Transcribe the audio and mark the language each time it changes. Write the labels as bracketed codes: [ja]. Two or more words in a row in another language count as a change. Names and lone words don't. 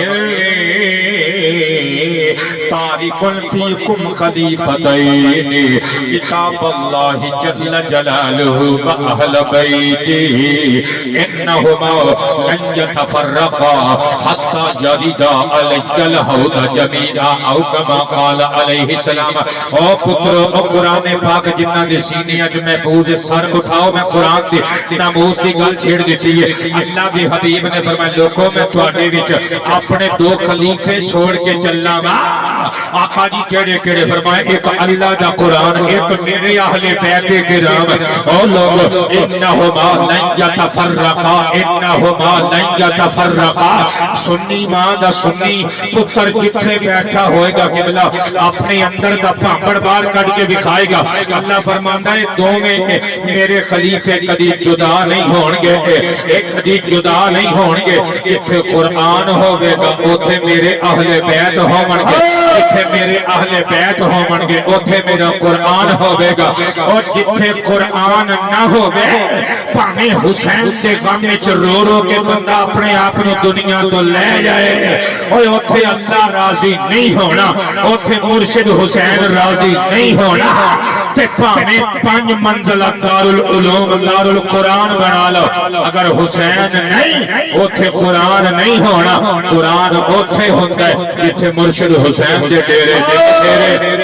[ar] تارک فیکم خلیفتین کتاب اللہ جل جلالہ واہل بیتہ انہما لن یتفرقا حتی یردا علی الحوض جمیعا او کما قال علیہ السلام۔ [pa] او پترو او قرآن پاک جنہ دے سینے اج محفوظ سر اٹھاؤ میں قرآن دے ناموس دی گل چھیڑ دیتی ہے۔ اللہ دے حبیب نے فرمایا لوگوں میں تواڈے وچ اپنے دو خلیفے چھوڑ کے چلنا وا۔ آقا جی کیڑے کیڑے فرمائے ایک اللہ دا قرآن ایک میرے اہل بیت کرام۔ او لوگ [ar] انہما لن یتفرقا انہما لن یتفرقا۔ [pa] سنی ماں دا سنی پتر جتھے بیٹھا ہوئے گا قبلہ اپنے اندر دا پامبڑ بار کٹ کے دکھائے گا۔ اللہ فرماندا ہے دوویں میرے خلیفے کدی جدا نہیں ہون گے، ایک کدی جدا نہیں ہون گے۔ جتھے قرآن ہوے گا اوتھے میرے اہل بیت ہون گے، جتھے میرے اہل بیت ہون گے اوتھے میرا قرآن ہوے گا۔ اور جتھے قرآن نہ ہوے پاویں حسین دے غم وچ رو رو کے بندہ اپنے آپ نو دنیا تو لے جائے، اوے اوتھے اللہ راضی نہیں ہونا، اوتھے مرشد حسین راضی نہیں ہونا۔ تے پاویں 5 منزلہ دارالعلوم دارالقرآن بنا لو، اگر حسین نہیں اوتھے قرآن نہیں ہونا۔ قرآن اوتھے ہوندا ہے جتھے مرشد حسین دے ڈیرے دے بسیرے۔